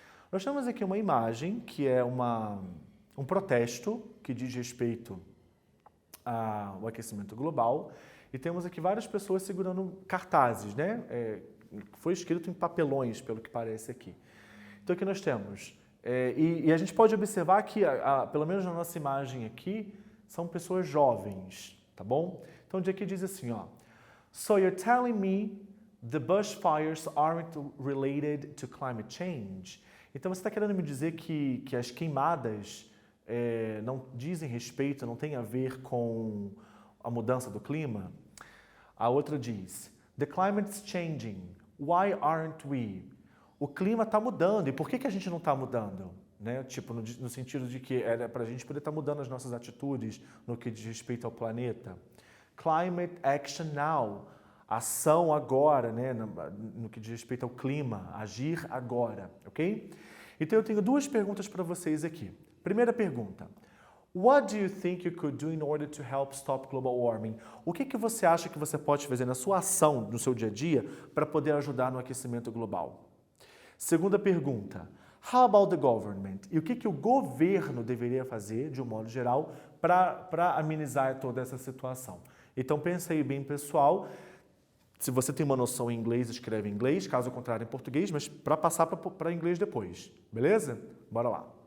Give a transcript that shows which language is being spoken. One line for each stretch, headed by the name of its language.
Portuguese: Nós temos aqui uma imagem que é um protesto que diz respeito ao aquecimento global e temos aqui várias pessoas segurando cartazes, né? Foi escrito em papelões, pelo que parece aqui. Então aqui nós temos, e a gente pode observar que, pelo menos na nossa imagem aqui, são pessoas jovens, tá bom? Então aqui diz assim, ó,
English: So you're telling me the bushfires aren't related to climate change?
Portuguese: Então você está querendo me dizer que as queimadas não dizem respeito, não tem a ver com a mudança do clima? A outra diz,
English: The climate's changing, why aren't we?
Portuguese: O clima está mudando, e por que a gente não está mudando? Né? Tipo, no sentido de que era para a gente poder estar mudando as nossas atitudes no que diz respeito ao planeta.
English: Climate action now,
Portuguese: ação agora, né? No que diz respeito ao clima, agir agora, ok? Então eu tenho duas perguntas para vocês aqui. Primeira pergunta,
English: What do you think you could do in order to help stop global warming?
Portuguese: O que você acha que você pode fazer na sua ação, no seu dia a dia, para poder ajudar no aquecimento global? Segunda pergunta,
English: How about the government?
Portuguese: E o que o governo deveria fazer, de um modo geral, para amenizar toda essa situação? Então pensa aí bem, pessoal. Se você tem uma noção em inglês, escreve em inglês, caso contrário em português, mas para passar para inglês depois, beleza? Bora lá.